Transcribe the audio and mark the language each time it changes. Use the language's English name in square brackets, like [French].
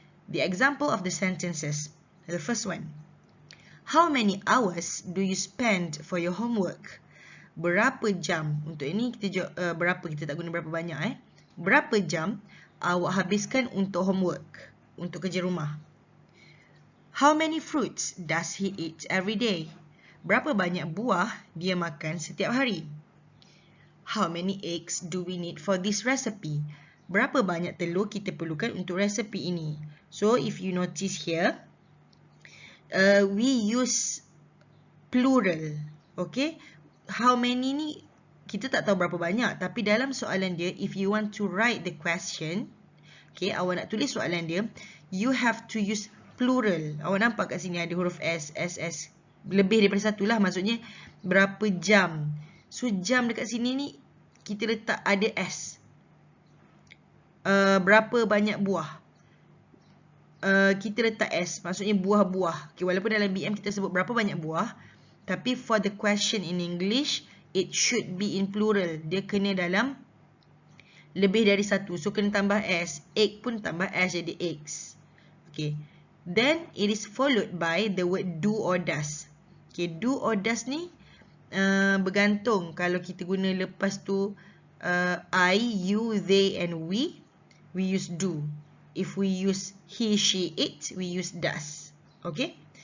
[English] The example of the sentences. The first one. How many hours do you spend for your homework? [Malay] Berapa jam? Untuk ini kita berapa, kita tak guna berapa banyak Berapa jam awak habiskan untuk homework, untuk kerja rumah? [English] How many fruits does he eat every day? [Malay] Berapa banyak buah dia makan setiap hari? [English] How many eggs do we need for this recipe? [Malay] Berapa banyak telur kita perlukan untuk resepi ini? [English] So, if you notice here, we use plural. Okay? How many [Malay] ni, kita tak tahu berapa banyak. Tapi dalam soalan dia, [English] if you want to write the question, [Malay] okay, awak nak tulis soalan dia, [English] you have to use plural. [Malay] Awak nampak kat sini ada huruf S, S. Lebih daripada satu lah, maksudnya berapa jam. So, jam dekat sini ni, kita letak ada S. Berapa banyak buah. Kita letak S, maksudnya buah-buah. [English] Okay, [Malay] walaupun dalam BM kita sebut berapa banyak buah, tapi [English] for the question in English, it should be in plural. [Malay] Dia kena dalam lebih dari satu. So, kena tambah S. Egg pun tambah S jadi eggs. Okay. [English] Then, it is followed by the word do or does. [Malay] Okay, do or does ni, bergantung. Kalau kita guna lepas tu [English] I, you, they and we use do. If we use he, she, it, we use does. Okay?